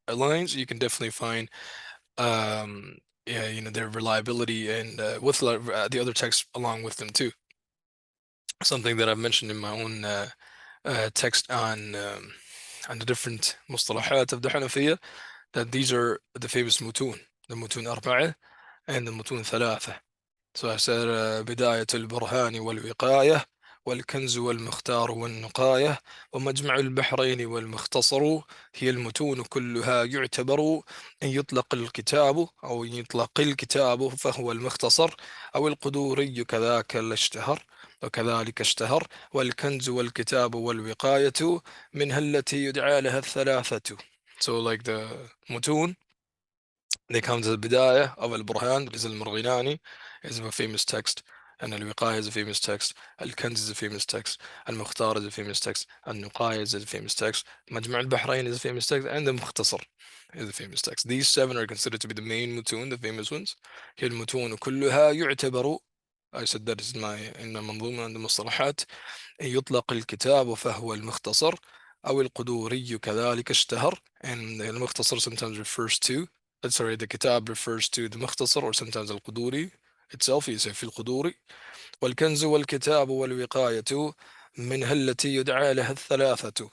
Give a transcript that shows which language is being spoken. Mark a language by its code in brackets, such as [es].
[en] lines, you can definitely find yeah, their reliability and with the other texts along with them too. Something that I've mentioned in my own text on the different mustalahat of the Hanafiya, that these are the famous mutun, the mutun arba'ah and the mutun thalatha. [ar] So I said بداية البرهان والوقاية والكنز والمختار والنقاية ومجمع البحرين والمختصر هي المتون كلها يعتبر أن يطلق الكتاب أو يطلق الكتاب فهو المختصر أو القدوري كذاك الاشتهر وكذلك اشتهر والكنز والكتاب والوقاية منها التي يدعى لها الثلاثة. [en] So like the mutun, they come to the Bidayah of al-Burhan, that is al-Marghinani, is a famous text, and al-Wiqayah is a famous text, al-Kanz is a famous text, al-Mukhtar is a famous text, al-Nuqayah is a famous text, Majma' al-Bahrain is a famous text, and the Mukhtasar is a famous text. These seven are considered to be the main mutun, the famous ones. [ar] هي المتون كلها يعتبر, [en] I said that is in my [ar] منظومة عند المصطلحات, أن يطلق الكتاب فهو المختصر أو القدوري كذلك اشتهر, [en] and المختصر sometimes refers to, sorry, the kitab refers to the mukhtasar or sometimes al-Quduri itself. You say [ar] في القدوري. والكنز والكتاب والوقاية منها التي يدعى لها الثلاثة.